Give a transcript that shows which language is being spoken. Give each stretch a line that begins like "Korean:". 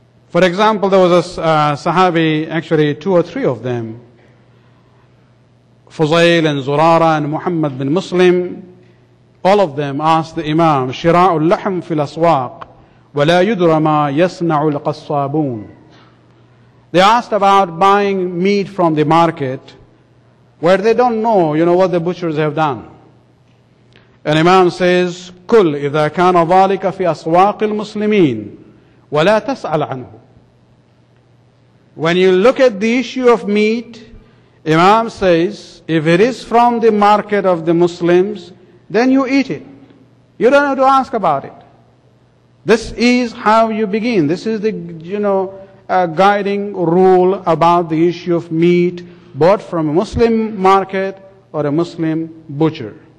English: For example, there was a Sahabi, actually two or three of them, Fuzail and Zurara and Muhammad bin Muslim, all of them asked the Imam,
Arabic: Shira'ul lahm fil aswaq, وَلَا يُدْرَ مَا يَصْنَعُ الْقَصَّابُونَ.
English: They asked about buying meat from the market where they don't know, what the butchers have done. And Imam says,
Arabic: كُلْ إِذَا كَانَ ذَلِكَ فِي أَسْوَاقِ الْمُسْلِمِينَ وَلَا تَسْأَلْ عَنْهُ.
English: When you look at the issue of meat, Imam says, if it is from the market of the Muslims, then you eat it. You don't have to ask about it. This is how you begin. This is the, guiding rule about the issue of meat bought from a Muslim market or a Muslim butcher.